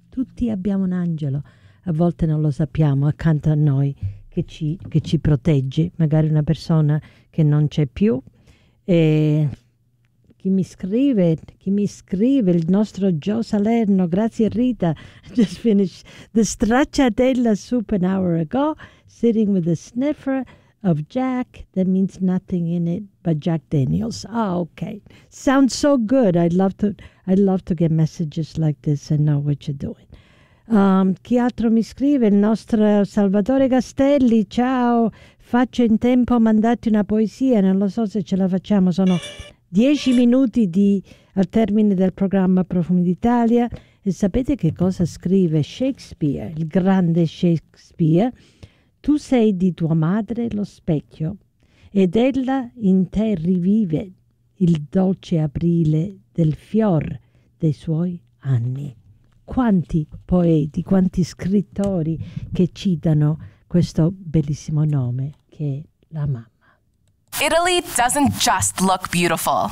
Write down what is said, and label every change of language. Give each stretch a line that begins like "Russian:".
Italian: Tutti abbiamo un angelo, a volte non lo sappiamo, accanto a noi, che ci protegge, magari una persona che non c'è più. E chi mi scrive? Il nostro Joe Salerno, grazie Rita.
English: Just finished the stracciatella soup an hour ago, sitting with a sniffer of Jack that means nothing in it but Jack Daniels. Oh, okay. Sounds so good. I'd love to get messages like this and know what you're doing.
Italian: Chi altro mi scrive? Il nostro Salvatore Castelli, ciao, faccio in tempo a mandarti una poesia, non lo so se ce la facciamo, sono 10 minuti al termine del programma Profumi d'Italia. E sapete che cosa scrive Shakespeare, il grande Shakespeare? Tu sei di tua madre lo specchio, ed ella in te rivive il dolce aprile del fior dei suoi anni. Quanti poeti, quanti scrittori che citano questo bellissimo nome che è la mamma.
English: Italy doesn't just look beautiful.